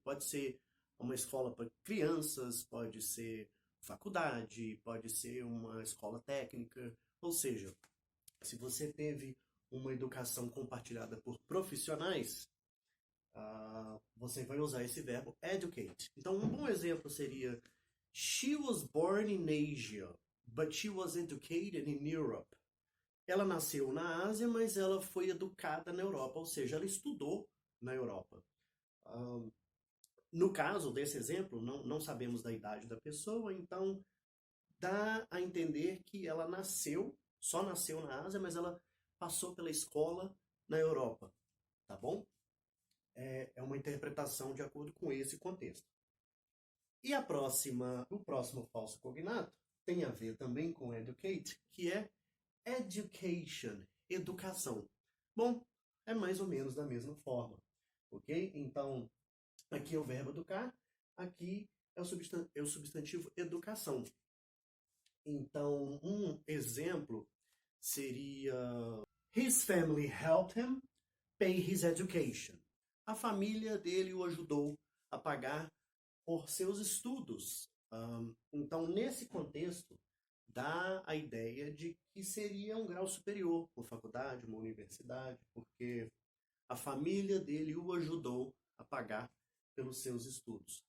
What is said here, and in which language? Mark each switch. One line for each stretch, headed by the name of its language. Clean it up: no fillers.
Portuguese: Pode ser uma escola para crianças, pode ser faculdade, pode ser uma escola técnica, ou seja, se você teve uma educação compartilhada por profissionais, você vai usar esse verbo educate. Então, um bom exemplo seria:
English: She was born in Asia, but she was educated in Europe.
Portuguese: Ela nasceu na Ásia, mas ela foi educada na Europa, ou seja, ela estudou na Europa. No caso desse exemplo, não sabemos da idade da pessoa, então dá a entender que ela só nasceu na Ásia, mas ela passou pela escola na Europa, tá bom? É uma interpretação de acordo com esse contexto. E o próximo falso cognato tem a ver também com educate, que é education, educação. Bom, é mais ou menos da mesma forma, ok? Então, aqui é o verbo educar, aqui é o substantivo educação. Então, um exemplo seria:
English: His family helped him pay his education.
Portuguese: A família dele o ajudou a pagar por seus estudos. Então, nesse contexto, dá a ideia de que seria um grau superior, uma faculdade, uma universidade, porque a família dele o ajudou a pagar pelos seus estudos.